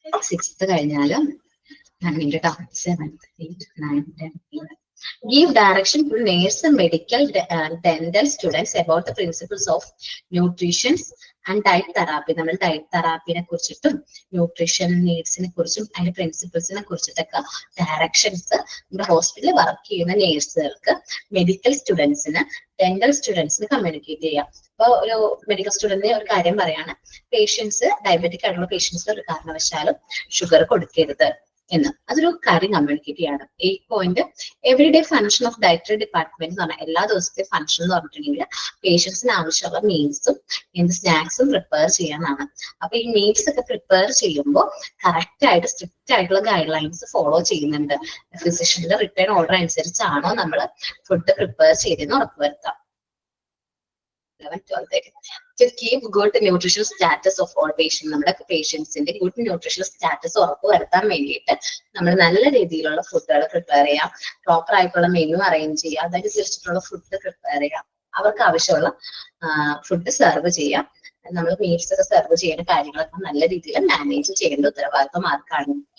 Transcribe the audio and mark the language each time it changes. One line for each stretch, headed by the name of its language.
English: sixth
Malayalam: കഴിഞ്ഞാലും
English: 7th, 8th, 9th, 10th, 11th. Give direction to nurse and medical dental students about the principles of nutrition and diet therapy.
Malayalam: നമ്മൾ diet തെറാപ്പിനെ കുറിച്ചിട്ടും nutrition നീഡ്സിനെ കുറിച്ചും അതിന്റെ പ്രിൻസിപ്പിൾസിനെ കുറിച്ചിട്ടൊക്കെ directions നമ്മുടെ ഹോസ്പിറ്റലിൽ work ചെയ്യുന്ന നേഴ്സുകൾക്ക്, medical സ്റ്റുഡൻസിന്, ഡെന്റൽ സ്റ്റുഡൻസിന് കമ്മ്യൂണിക്കേറ്റ് ചെയ്യാം. ഇപ്പൊ ഒരു മെഡിക്കൽ സ്റ്റുഡന്റിന് ഒരു കാര്യം പറയാണ്, പേഷ്യൻസ് ഡയബറ്റിക് ആയിട്ടുള്ള പേഷ്യൻസിന് ഒരു കാരണവശാലും ഷുഗർ കൊടുക്കരുത് എന്ന്. അതൊരു കാര്യം കമ്മ്യൂണിക്കേറ്റ് ചെയ്യാണ്. 8th point,
English: everyday function of dietary department
Malayalam: എന്ന് പറഞ്ഞാൽ എല്ലാ ദിവസത്തെ ഫംഗ്ഷൻ എന്ന് പറഞ്ഞിട്ടുണ്ടെങ്കിൽ പേഷ്യൻസിന് ആവശ്യമുള്ള മീൽസും സ്നാക്സും പ്രിപ്പയർ ചെയ്യാനാണ്. അപ്പൊ ഈ മീൽസ് ഒക്കെ പ്രിപ്പയർ ചെയ്യുമ്പോൾ കറക്റ്റ് ആയിട്ട് സ്ട്രിക്റ്റ് ആയിട്ടുള്ള ഗൈഡ് ലൈൻസ് ഫോളോ ചെയ്യുന്നുണ്ട്. ഫിസിഷ്യന്റെ റിട്ടേൺ ഓർഡർ അനുസരിച്ചാണോ നമ്മൾ ഫുഡ് പ്രിപ്പയർ ചെയ്തെന്ന് ഉറപ്പുവരുത്താം.
English: 11th, 12th. To keep good nutritional status of all patients.
Malayalam: നമ്മുടെ പേഷ്യൻസിന്റെ ഗുഡ് ന്യൂട്രീഷണൽ സ്റ്റാറ്റസ് ഉറപ്പുവരുത്താൻ വേണ്ടിയിട്ട് നമ്മൾ നല്ല രീതിയിലുള്ള ഫുഡുകൾ പ്രിപ്പയർ ചെയ്യാം, പ്രോപ്പർ ആയിട്ടുള്ള മെനു അറേഞ്ച് ചെയ്യാം, അതനുസരിച്ചിട്ടുള്ള ഫുഡ് പ്രിപ്പയർ ചെയ്യാം, അവർക്ക് ആവശ്യമുള്ള ഫുഡ് സെർവ് ചെയ്യാം. നമ്മൾ മീൽസ് ഒക്കെ സെർവ് ചെയ്യുന്ന കാര്യങ്ങളൊക്കെ നല്ല രീതിയിൽ മാനേജ് ചെയ്യേണ്ട ഉത്തരവാദിത്വം ആർക്കാണ്?